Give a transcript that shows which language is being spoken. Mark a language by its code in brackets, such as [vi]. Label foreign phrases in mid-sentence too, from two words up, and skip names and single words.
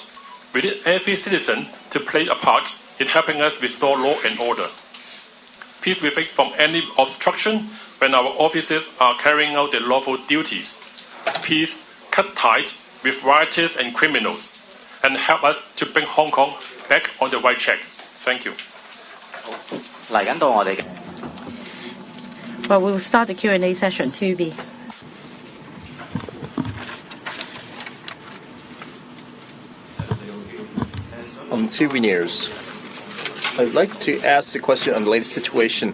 [en] We need every citizen to play a part in helping us restore law and order. Please refrain from any obstruction when our officers are carrying out their lawful duties. Please cut ties with rioters and criminals and help us to bring Hong Kong back on the right track. Thank you. [yue] 嚟緊到我哋嘅。 [en] Well, we will start the Q&A session. TV. TV News. I'd like to ask the question on the latest situation.